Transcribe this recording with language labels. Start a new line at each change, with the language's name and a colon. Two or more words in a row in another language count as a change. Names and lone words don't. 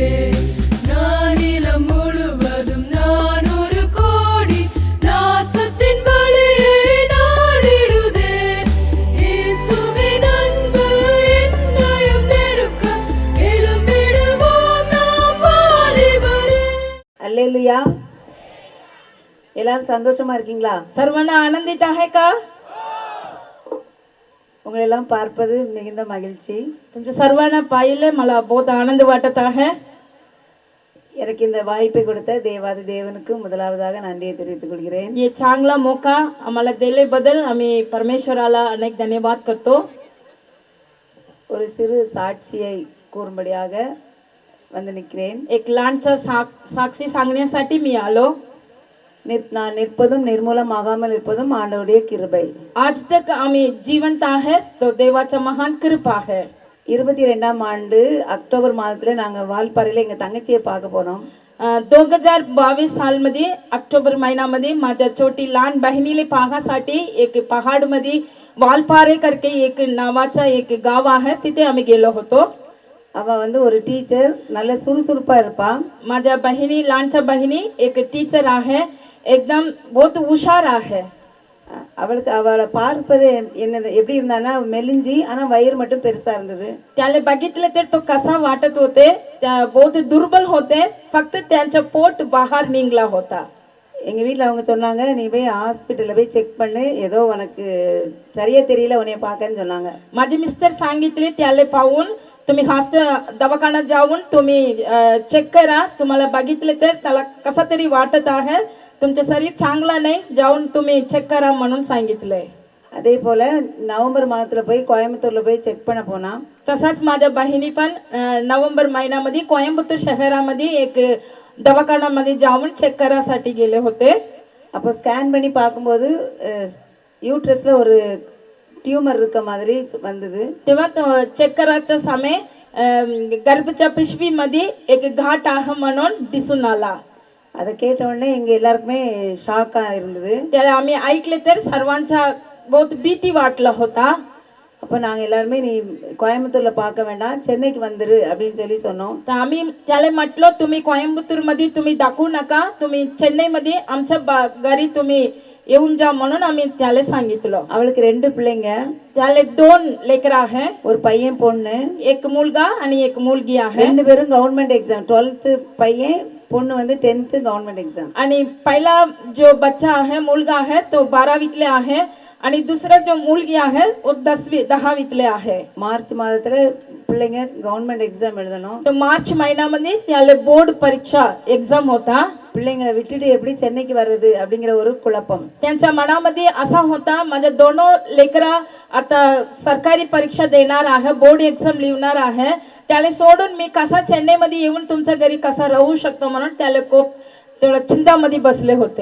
Tamil: நானிலம் முழுவதும் நான் ஒரு கோடி நாசத்தின் வழியை நாடிடுதே. இயேசுவின் அன்பு என்னையும் நெருக்க எழும்பிடுவோம் நாம் வாலிபரே. அல்லேலூயா. எல்லாரும் சந்தோஷமா இருக்கீங்களா?
Marathi: सर्वांना आनंदित आहे का?
Tamil: உங்களை எல்லாம் பார்ப்பது மிகுந்த மகிழ்ச்சி.
Marathi: तुमच्या सर्वांना पाहिले मला बहुत आनंद वाटत आहे.
Tamil: எனக்கு இந்த வாய்ப்பை கொடுத்த தேவாதி தேவனுக்கு முதலாவதாக நன்றியை தெரிவித்துக் கொள்கிறேன்.
Marathi: ये चांगला मौका आम्हाला दिल्याबद्दल आम्ही परमेश्वराला अनेक धन्यवाद करतो.
Tamil: ஒரு சிறு சாட்சியை கூறும்படியாக வந்து நிற்கிறேன்.
Marathi: एक लहानचा साक्षी सांगण्यासाठी मी आलो.
Tamil: நான் நிற்பதும் நிர்மூலமாகாமல் இருப்பதும் ஆண்டவருடைய கிருபை.
Marathi: आज तक आम्ही जिवंत आहे तो देवाचा महान कृपा आहे.
Tamil: 22ஆம் ஆண்டு அக்டோபர் மாதத்துல நாங்க வால்பாறையில எங்க தங்கச்சியை பார்க்க போனோம்.
Marathi: 2022 सालमध्ये ऑक्टोबर महिन्यामध्ये माझ्या छोटी लहान बहिणीला पाहण्यासाठी एक पहाडमध्ये वालपारे करके एक नावाचा एक गाव आहे तिथे आम्ही गेलो होतो.
Tamil: அவ வந்து ஒரு டீச்சர், நல்ல சுறுசுறுப்பா இருப்பா.
Marathi: माझ्या बहिणी लहानच्या बहिणी एक टीचर आहे, एकदम बहुत हुशार आहे.
Tamil: அவளுக்கு அவளை பார்ப்பது என்னது எப்படி இருந்தான்னா மெலிஞ்சி, ஆனா வயிறு மட்டும் பெருசா இருந்தது.
Marathi: त्याला बघितले तर तो कसा वाटत होते, बहुत दुर्बल होते, फक्त त्यांचा पोट बाहेर निघला होता.
Tamil: எங்க வீட்டில் அவங்க சொன்னாங்க, நீ போய் ஹாஸ்பிட்டலில் போய் செக் பண்ணு, ஏதோ உனக்கு சரியா தெரியல உன்னைய பார்க்கன்னு சொன்னாங்க.
Marathi: माझे मिस्टर सांगितले त्याला पाहून तुम्ही दवाखान्यात जाऊन तुम्ही चेक करा, तुम्हाला बघितले तर त्याला कसा तरी वाटत आहे, तुमचं शरीर चांगला नाही, जाऊन तुम्ही चेक करा म्हणून सांगितलंय.
Tamil: அதே போல நவம்பர் மாதத்துல போய் கோயம்புத்தூர்ல போய் செக் பண்ண போனா.
Marathi: तसाच माझ्या बहिणी पण नोव्हेंबर महिन्यामध्ये कोयंबतूर शहरामध्ये एक दवाखान्यामध्ये जाऊन चेक करायसाठी गेले होते.
Tamil: அப்போ ஸ்கேன் பண்ணி பார்க்கும்போது யூட்ரஸ்ல ஒரு டியூமர் இருக்க மாதிரி வந்தது.
Marathi: तेव्हा चेक करायचा समय गर्भच्या पिशवीमध्ये एक घाट आहे म्हणून दिसून आला.
Tamil: அதை கேட்ட உடனே எங்க எல்லாருக்குமே ஷாக்கா இருந்தது.
Marathi: त्याला आम्ही ऐकले तर सर्वांचा बहुत भीती वाटला होता.
Tamil: அப்போ நாங்கள் எல்லாருமே நீ கோயம்புத்தூர்ல பார்க்க வேண்டாம், சென்னைக்கு வந்துரு அப்படின்னு சொல்லி சொன்னோம்.
Marathi: तर आम्ही त्याला म्हटलो तुम्ही कोयंबतूरमध्ये तुम्ही दाखवू नका, तुम्ही चेन्नईमध्ये आमच्या घरी तुम्ही येऊन जा म्हणून आम्ही त्याला सांगितलं.
Tamil: அவளுக்கு 2 பிள்ளைங்க.
Marathi: त्याला 2 लेकरं आहे,
Tamil: ஒரு பையன் பொண்ணு.
Marathi: एक मुलगा आणि एक मुलगी आहे.
Tamil: 2 பேரும்
English: government exam,
Tamil: 12th पையன், பொண்ணு வந்து 10th
English: government exam.
Marathi: आणि पहिला जो बच्चा आहे मुलगा आहे तो 12वीतले आहे आणि दुसरा जो मुलगी आहे वो 10वीतले आहे.
Tamil: மார்ச் மாதத்துல பிள்ளைங்க
English: government exam
Tamil: எழுதணும்.
Marathi: तो मार्च महिन्यामध्ये त्याला बोर्ड परीक्षा एग्जाम होता.
Tamil: பிள்ளைங்களை விட்டுட்டு எப்படி சென்னைக்கு வர்றது அப்படிங்கிற ஒரு குழப்பம்.
Marathi: त्यांच्या मनामध्ये असा होता, माझे दोनों लेकरा आता सरकारी परीक्षा देणार आहे,
English: board exam
Marathi: लिहिणार आहे, त्याला सोडून मी कसा चेन्नईमध्ये येऊन तुमच्या घरी कसा राहू शकतो म्हणून त्याला खूप तेवढं चिंतामध्ये बसले होते.